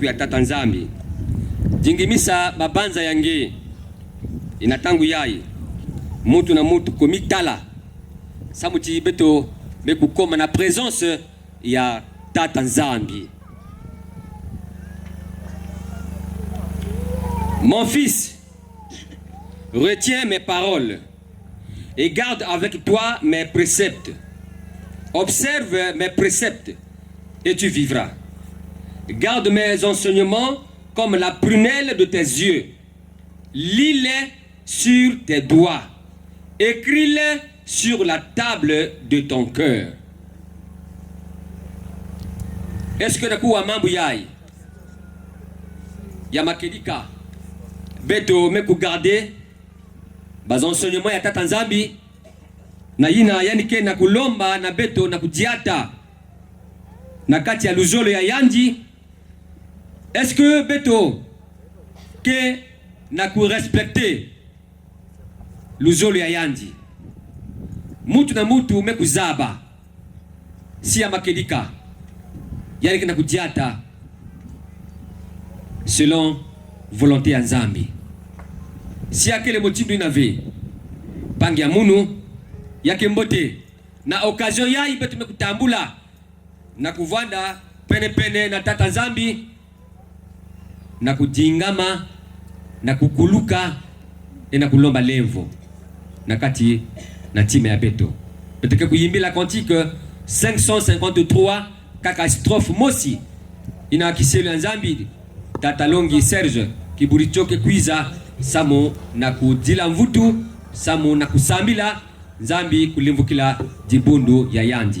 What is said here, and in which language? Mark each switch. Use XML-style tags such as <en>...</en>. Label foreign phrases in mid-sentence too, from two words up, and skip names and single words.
<ktu>ya tata nzambi jingimisa babanza yange inatangu yai mutu na mutu komitala samuti beto bekukoma na présence ya tata nzambi.</ktu> <fr>Mon fils, retiens mes paroles et garde avec toi mes préceptes. Observe mes préceptes et tu vivras. Garde mes enseignements comme la prunelle de tes yeux. Lis-les sur tes doigts. Écris-les sur la table de ton cœur. Est-ce que</fr> <ktu>nakuwa mambo yai ya makedika beto meku garder bas enseignements ya tata nzambi na yina yanike na kulomba na beto na kujiata na kati ya luzolo ya yandi?</ktu> <fr>Est-ce que</fr> <ktu>beto ke na ku respecter luzolo ya yandi mutu na mutu meku zaba si ya makedika yanike na kujiata</ktu> <fr>selon volonté</fr> <ktu>ya Nzambi? Si akele motibu inave bangi ya munu yake mbote na occasion ya ibe tumekutambula na kuvanda pene pene na tata Nzambi na kujingama na kukuluka na kulomba lemvo na kati na time ya beto peteke kuyimbila cantique 553 kaka strophe mosi ina kiselu Nzambi tata Longi Serge kiburichoke kwiza samo na kudila mvutu samo na kusambila Nzambi kulimvukila dibundu ya yandi.</ktu>